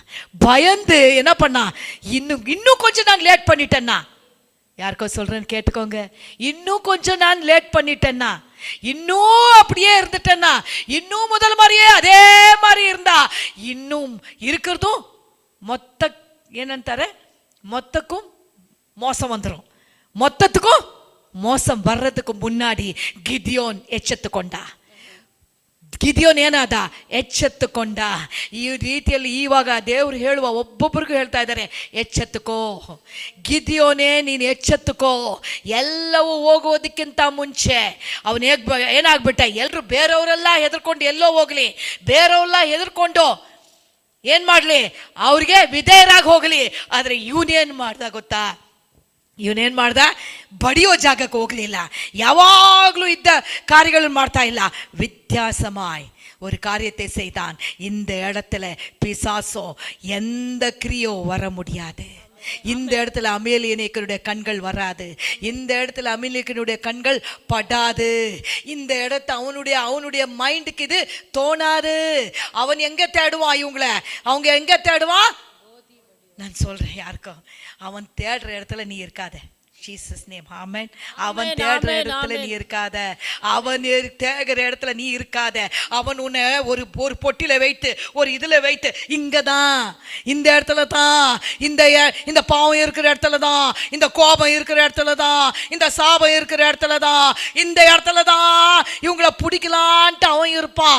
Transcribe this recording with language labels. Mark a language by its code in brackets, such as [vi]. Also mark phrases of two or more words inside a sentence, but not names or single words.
[ta] பயந்து என்ன பண்ணா, இன்னும் கொஞ்சம் நான் லேட் பண்ணிட்டேன்னா, யாருக்கோ சொல்றேன்னு கேட்டுக்கோங்க, இன்னும் கொஞ்சம் நான் லேட் பண்ணிட்டேன்னா, இன்னும் அப்படியே இருந்துட்டேன்னா, இன்னும் முதல் மாதிரியே அதே மாதிரி இருந்தா, இன்னும் இருக்கிறதும் மொத்த என்னன்னு தர மொத்தக்கும் மோசம் வந்துடும். மொத்தத்துக்கும் மோசம் வர்றதுக்கு முன்னாடி [kn] ಗಿದ್ಯೋನ್ ಎಚ್ಚೆತ್ತುಕೊಂಡ. ಗಿದ್ಯೋನ್ ಏನಾದ, ಎಚ್ಚೆತ್ತುಕೊಂಡ. ಈ ರೀತಿಯಲ್ಲಿ ಇವಾಗ ದೇವರು ಹೇಳುವ ಒಬ್ಬೊಬ್ಬರಿಗೂ ಹೇಳ್ತಾ ಇದ್ದಾರೆ, ಎಚ್ಚೆತ್ತುಕೋ ಗಿದ್ಯೋನೇ, ನೀನು ಎಚ್ಚೆತ್ತುಕೋ. ಎಲ್ಲವೂ ಹೋಗೋದಕ್ಕಿಂತ ಮುಂಚೆ ಅವನು ಏನಾಗ್ಬಿಟ್ಟ, ಎಲ್ಲರೂ ಬೇರೆಯವರೆಲ್ಲ ಹೆದರ್ಕೊಂಡು ಎಲ್ಲೋ ಹೋಗ್ಲಿ, ಬೇರೆಯವರೆಲ್ಲ ಹೆದರ್ಕೊಂಡು ಏನ್ ಮಾಡ್ಲಿ, ಅವ್ರಿಗೆ ವಿಧೇಯರಾಗಿ ಹೋಗ್ಲಿ. ಆದ್ರೆ ಇವನೇನ್ ಮಾಡ್ದ ಗೊತ್ತಾ, ಇವನೇನ್ ಮಾಡ್ದ, ಬಡಿಯೋ ಜಾಗಕ್ಕೆ ಹೋಗ್ಲಿಲ್ಲ, ಯಾವಾಗ್ಲೂ ಇದ್ದ ಕಾರ್ಯಗಳನ್ನು ಮಾಡ್ತಾ ಇಲ್ಲ, [ta] வித்தியாசமாய் ஒரு காரியத்தை செய்தான். இந்த இடத்துல பிசாசோ எந்த கிரியோ வர முடியாது. இந்த இடத்துல அமேலியனுடைய கண்கள் வராது, இந்த இடத்துல அமேலியனுடைய கண்கள் படாது, இந்த இடத்த அவனுடைய மைண்டுக்கு இது தோணாது. அவன் எங்க தேடுவான் இவங்களை, அவங்க எங்க தேடுவான், நான் சொல்றேன் யாருக்கும், அவன் தேடுற இடத்துல நீ இருக்காத. [en] Jesus name. Amen. [ta] அவன் தேடுற இடத்துல நீ இருக்காத, அவன் தேடுற இடத்துல நீ இருக்காத. அவன் உன்னை ஒரு ஒரு பொட்டில வைத்து ஒரு இதுல வைத்து இங்கதான் இந்த இடத்துல தான் இந்த பாவம் இருக்கிற இடத்துல தான், இந்த கோபம் இருக்கிற இடத்துல தான், இந்த சாபம் இருக்கிற இடத்துல தான், இந்த இடத்துல தான் இவங்களை பிடிக்கலான்ட்டு அவன் இருப்பான்.